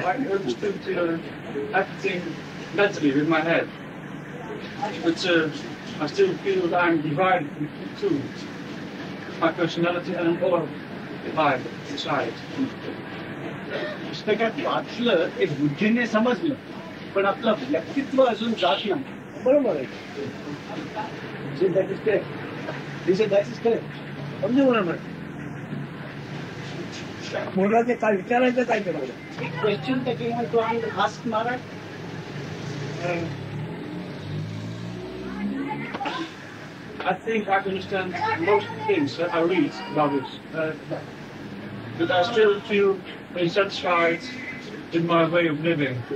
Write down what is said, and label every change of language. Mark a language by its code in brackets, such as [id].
[en] I understood everything mentally with my head. But I still feel that I'm divided into two. My personality and another life inside. [mr] पुस्तकात वाचलं ते बुद्धीने समजलं पण आपलं व्यक्तित्व अजून जात नाही. बरोबर आहे. [en] That is correct. That is correct. [mr] अगदी बरोबर. मुलाचे काय विचारायचं काय करायचं? [en] Question that you want to ask Maharaj? I think I understand most things that I read about this. But I still feel very satisfied in my way of living.